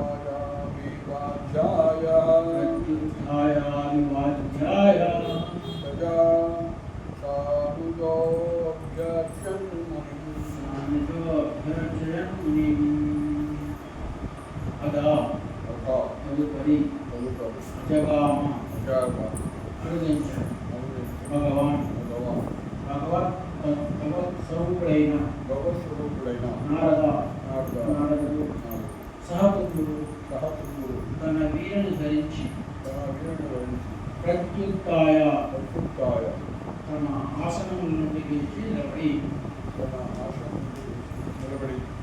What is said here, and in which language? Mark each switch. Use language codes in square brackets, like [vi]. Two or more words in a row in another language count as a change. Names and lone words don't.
[sa] विवाद्याया तजा सानुजो अभ्यर्चयन् मुनिम् अदा तदुपरि जगाम [te] అరుదించాడు భగవాన్ భగవత్ స్వరూపుడైన నారదుడు సహపుత్రుడు తన వీరను ధరించి ప్రత్యుత్థాయ తన ఆసనం నుండి లేచి నిలబడి